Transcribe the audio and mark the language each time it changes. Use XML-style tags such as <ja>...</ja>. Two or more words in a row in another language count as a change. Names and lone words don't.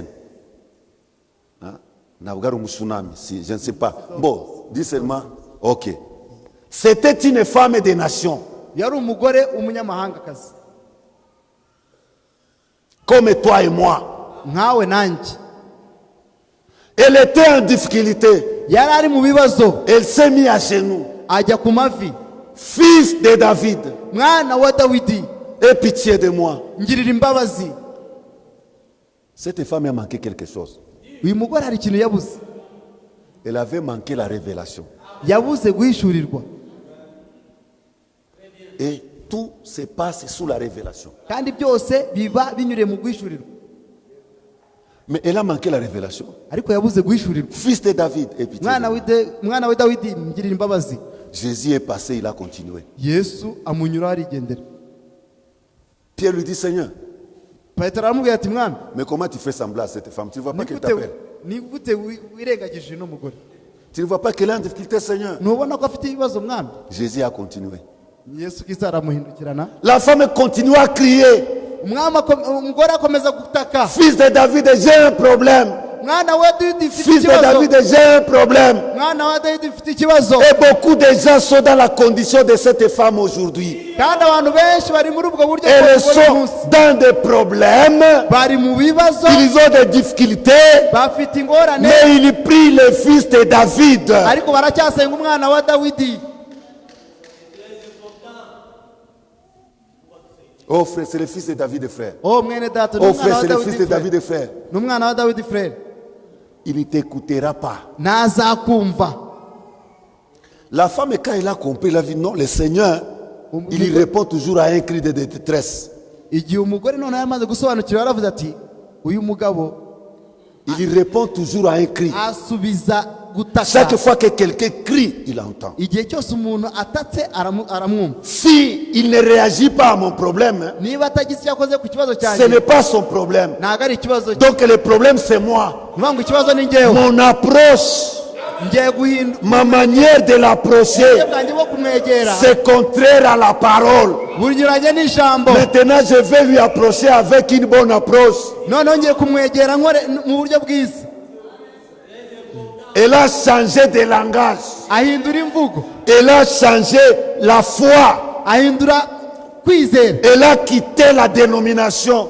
<fr>Hein? Je ne sais pas. Bon, dis seulement. Ok. C'était une femme des nations. Comme toi et moi. Elle était en difficulté.</fr> <rw>yari ari mu bibazo,</rw> <fr>Elle s'est mise à genoux.</fr> <rw>ajya ku mavi.</rw> <fr>Fils de David,</fr> <rw>Mwana wa Dawidi,</rw> <fr>aie pitié de moi.</fr> <rw>ngirira imbabazi.</rw> <fr>Cette femme a manqué quelque chose.</fr> <rw>Uyu mugore hari ikintu yabuze.</rw> <fr>Elle avait manqué la révélation.</fr> <rw>Yabuze guhishurirwa.</rw> <fr>Et tout se passe sous la révélation.</fr> <rw>Kandi byose biba binyuriye mu guhishurirwa.</rw> <fr>Mais elle a manqué la révélation.</fr> <rw>Ariko yabuze guhishurirwa.</rw> <fr>Fils de David, aie pitié de moi.</fr> <rw>Mwana wa Dawidi, ngirira imbabazi.</rw> <fr>Jésus est passé, il a continué.</fr> <rw>Yesu amunyura arigendera.</rw> <fr>Pierre lui dit, Seigneur,</fr> <rw>Petero aramubwira ati mwami,</rw> <fr>mais comment tu fais semblant à cette femme? Tu ne vois pas qu'elle</fr> <rw>nigute</rw> <fr>t'appelle.</fr> <rw>nigute wirengagije no mugore?</rw> <fr>Tu ne vois pas qu'elle est en difficulté, Seigneur.</fr> <rw>Ntubona ko afite ibibazo mwami?</rw> <fr>Jésus a continué.</fr> <rw>Yesu Kristo aramuhindukirana.</rw> <fr>La femme continue à crier.</fr> <rw>Umugore akomeza gutaka.</rw> <fr>Fils de David, j'ai un problème.</fr> <rw>Mwana wa Dawidi mfite</rw> <fr>Fils de</fr> <rw>ikibazo.</rw> <fr>David, j'ai un problème.</fr> <rw>Mwana wa Dawidi mfite ikibazo.</rw> <fr>Et beaucoup de gens sont dans la condition de cette femme aujourd'hui.</fr> <rw>Kandi abantu benshi bari muri ubwo buryo</rw> <fr>Elles</fr> <rw>bw'uyu</rw> <fr>sont</fr> <rw>munsi.</rw> <fr>dans des problèmes.</fr> <rw>Bari mu bibazo,</rw> <fr>Ils ont des difficultés.</fr> <rw>bafite ingorane,</rw> <fr>Mais ils prient le fils de David.</fr> <rw>ariko baracyasenga umwana wa Dawidi.</rw> <fr>Oh frère, c'est le fils de David, frère.</fr> <rw>Oh mwene data,</rw> <fr>Oh frère,</fr> <rw>n'umwana wa</rw> <fr>c'est le fils de</fr> <rw>Dawidi frère.</rw> <fr>David, frère.</fr> <rw>N'umwana wa Dawidi frère.</rw> <fr>Il ne t'écoutera pas.</fr> <rw>Ntazakumva.</rw> <fr>La femme, quand elle a compris, elle a dit non, le Seigneur, il répond toujours à un cri de détresse.</fr> <rw>Igihe umugore none yamaze gusobanukirwa yaravuze ati uyu mugabo</rw> <fr>Il répond toujours à un cri.</fr> <rw>asubiza gutaka.</rw> <fr>Chaque fois que quelqu'un crie, il entend.</fr> <rw>Igihe cyose umuntu atatse aramwumva.</rw> <fr>Si il ne réagit pas à mon problème,</fr> <rw>Niba atagize icyo akoze ku kibazo</rw> <fr>ce</fr> <rw>cyanjye,</rw> <fr>n'est pas son problème.</fr> <rw>ntabwo ari ikibazo cye.</rw> <fr>Donc le problème, c'est moi.</fr> <rw>Nivuga ngo ikibazo ni njyewe.</rw> <fr>Mon approche,</fr> <rw>Ngiye guhindura</rw> <fr>ma manière de l'approcher,</fr> <rw>uburyo bwanjye bwo kumwegera</rw> <fr>c'est contraire à la parole.</fr> <rw>bunyuranye n'ijambo.</rw> <fr>Maintenant, je vais lui approcher avec une bonne approche.</fr> <rw>Noneho ngiye kumwegera nkore mu buryo bwiza.</rw> <fr>Elle a changé de langage.</fr> <rw>Ahindura imvugo,</rw> <fr>Elle a changé la foi.</fr> <rw>ahindura kwizera,</rw> <fr>Elle a quitté la dénomination.</fr>